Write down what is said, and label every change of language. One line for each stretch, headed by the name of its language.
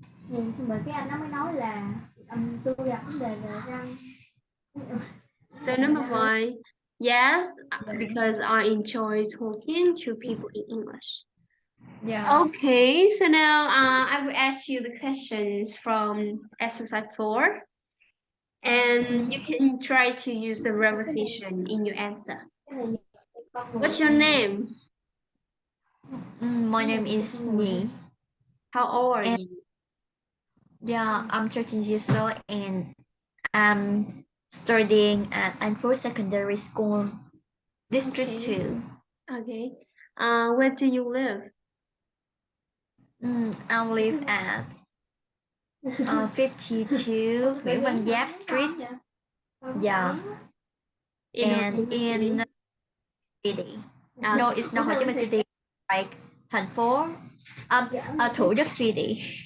Vietnamese: Nhìn bởi cái anh nó mới nói là tôi gặp vấn đề về răng.
English: So number 5. Yes, because I enjoy talking to people in English. Yeah. Okay, so now I will ask you the questions from exercise 4. And you can try to use the preposition in your answer. What's your name? My name is Nhi. How old are you? Yeah, I'm 13 years old and I'm studying at Anfo Secondary School, District 2. Okay. Where do you live? I live at 52 Nguyễn Văn Giáp Street. Yeah. And in city. No, it's not Hồ Chí Minh City. Like
Vietnamese: thành phố,
English: Thủ Đức City.